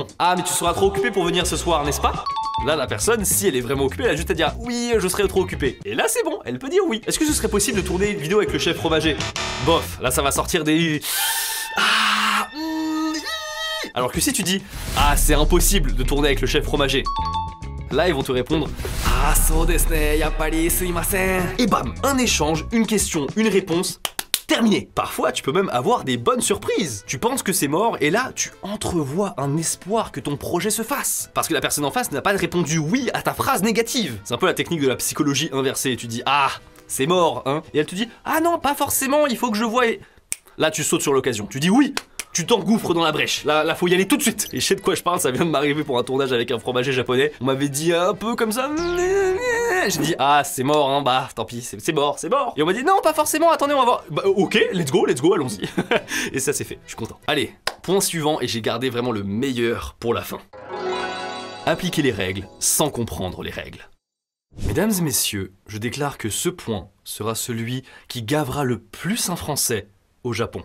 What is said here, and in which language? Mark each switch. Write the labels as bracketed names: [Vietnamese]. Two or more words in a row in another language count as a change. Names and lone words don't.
[French] Ah, mais tu seras trop occupé pour venir ce soir, n'est-ce pas? Là, la personne, si elle est vraiment occupée, elle a juste à dire « Oui, je serai trop occupée ». Et là, c'est bon, elle peut dire oui. Est-ce que ce serait possible de tourner une vidéo avec le chef fromager? Bof, là, ça va sortir des... Alors que si tu dis « Ah, c'est impossible de tourner avec le chef fromager », là, ils vont te répondre « Ah, [Japanese] そうですね、やっぱりすみません ». [French] Et bam, un échange, une question, une réponse... terminé. Parfois, tu peux même avoir des bonnes surprises. Tu penses que c'est mort et là, tu entrevois un espoir que ton projet se fasse. Parce que la personne en face n'a pas répondu oui à ta phrase négative. C'est un peu la technique de la psychologie inversée. Tu dis « Ah, c'est mort, hein ?» Et elle te dit « Ah non, pas forcément, il faut que je voie... » Là, tu sautes sur l'occasion. Tu dis « Oui !» Tu t'engouffres dans la brèche, là faut y aller tout de suite. Et je sais de quoi je parle, ça vient de m'arriver pour un tournage avec un fromager japonais. On m'avait dit un peu comme ça. J'ai dit ah c'est mort hein, bah tant pis, c'est mort. Et on m'a dit non pas forcément, attendez on va voir. [English] Bah ok, let's go, [French] allons-y. Et ça c'est fait, je suis content. Allez, point suivant et j'ai gardé vraiment le meilleur pour la fin. Appliquer les règles sans comprendre les règles. Mesdames et messieurs, je déclare que ce point sera celui qui gavera le plus un Français au Japon.